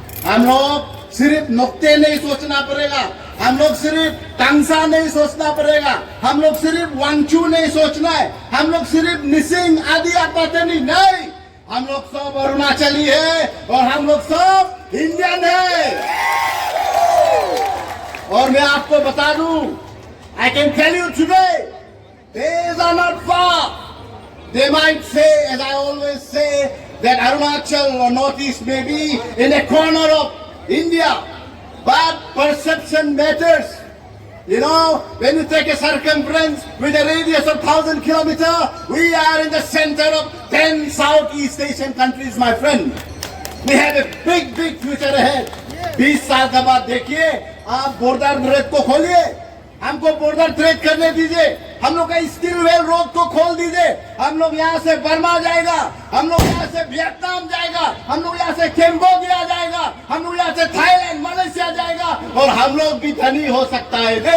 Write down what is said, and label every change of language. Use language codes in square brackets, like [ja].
[hi] हम लोग सिर्फ नोक्ते नहीं सोचना पड़ेगा, हम लोग सिर्फ टंगसा नहीं सोचना पड़ेगा, हम लोग सिर्फ वांगचू नहीं सोचना है, हम लोग सिर्फ निसिंग आदि आपातनी नहीं, हम लोग सब अरुणाचली है और हम लोग सब इंडियन है। और मैं आपको बता दूं, [en] I can tell you today, days are not far. They might say, as I always say, that Arunachal or Northeast may be in a corner of India, but perception matters. You know, when you take a circumference with a radius of 1,000 kilometers, we are in the center of 10 Southeast Asian countries, my friend. We have a big, big future ahead. [hi] 20 साल के बाद देखिए, आप border trade को खोलिए, हमको border trade करने दीजिए, हम लोग का स्किल वेल रोड को खोल दीजिए, हम लोग यहाँ से बर्मा जाएगा, हम लोग यहाँ से वियतनाम जाएगा, हम लोग यहाँ से कैम्बोडिया जाएगा, हम लोग यहाँ से थाईलैंड, मलेशिया जाएगा और हम लोग भी धनी हो सकता है।